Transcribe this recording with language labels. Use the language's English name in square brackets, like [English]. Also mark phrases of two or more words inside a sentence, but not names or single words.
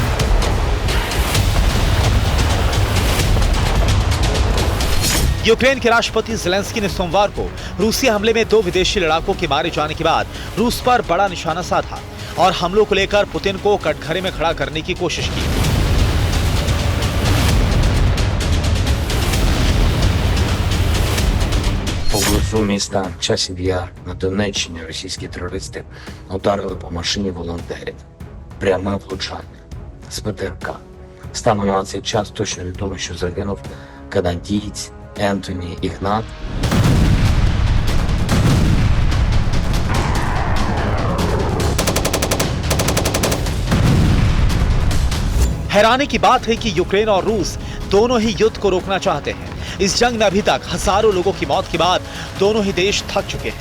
[Hindi] यूक्रेन के राष्ट्रपति ज़ेलेंस्की ने सोमवार को रूसी हमले में 2 विदेशी लड़ाकों के मारे जाने के बाद रूस पर बड़ा निशाना साधा और हमलों को लेकर पुतिन को कटघरे में खड़ा करने की कोशिश की। [Ukrainian] Поблизу міста Часів Яр на Донеччині російські терористи ударили по машині волонтерів. Пряме влучання з ПТРК. Станом на цей час точно відомо, що загинув канадієць Ентоні Ігнат. [Hindi] हैरानी की बात है कि यूक्रेन और रूस दोनों ही युद्ध को रोकना चाहते हैं। इस जंग में अभी तक हजारों लोगों की मौत के बाद दोनों ही देश थक चुके हैं।